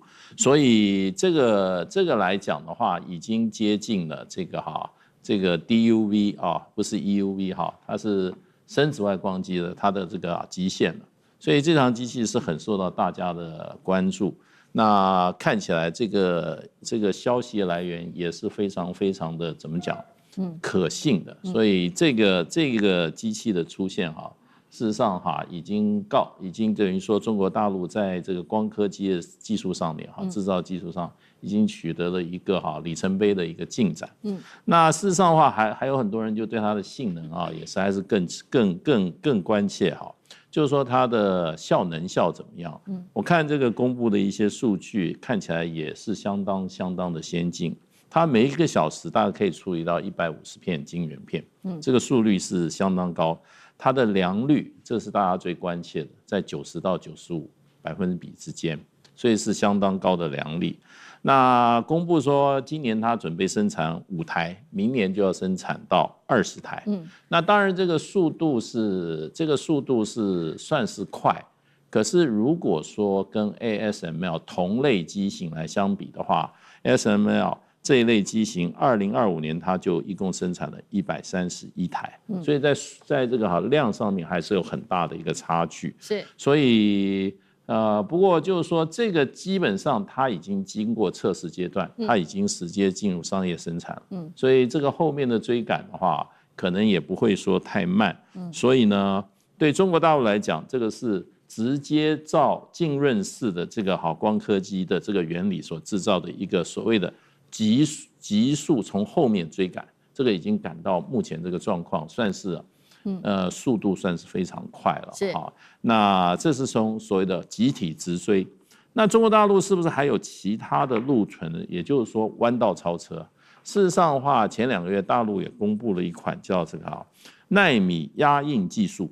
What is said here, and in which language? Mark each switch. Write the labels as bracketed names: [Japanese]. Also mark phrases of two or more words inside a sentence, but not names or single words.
[Chinese] 所以這個來講的話，已經接近了這個 DUV 不是 EUV 它是深紫外光機的它的這個極限了。所以這台機器是很受到大家的關注。那看起來這個消息來源也是非常非常的怎麼講，可信的。所以这個機器的出現事實上已經等於說中國大陸在這個光刻機的技術上面製造技術上已經取得了一個里程碑的一個進展。那事實上的話還有很多人就對它的性能也實在是更關切就是說它的效能怎麼樣？我看這個公布的一些數據看起來也是相當的先進。它每1個小時大概可以處理到150片晶圓片，這個速率是相當高。它的良率，這是大家最關切的，在90到95%之間，所以是相當高的良率。那公布說今年它準備生產5台，明年就要生產到20台。那當然這個速度是算是快，可是如果說跟 ASML 同類機型來相比的話 ，ASML 這一類機型2025年它就一共生產了131台，所以在這個量上面還是有很大的一個差距。是，所以不過就是說，這個基本上它已經經過測試階段，它已經直接進入商業生產了。所以這個後面的追趕的話，可能也不會說太慢。所以呢，對中國大陸來講，這個是直接照浸潤式的這個光刻機的這個原理所製造的一個所謂的急速從後面追趕，這個已經趕到目前這個狀況，算是速度算是非常快了。那這是從所謂的集體直追。那中國大陸是不是還有其他的路程呢？也就是說彎道超車。事實上的話，前2個月大陸也公布了一款叫這個奈米壓印技術。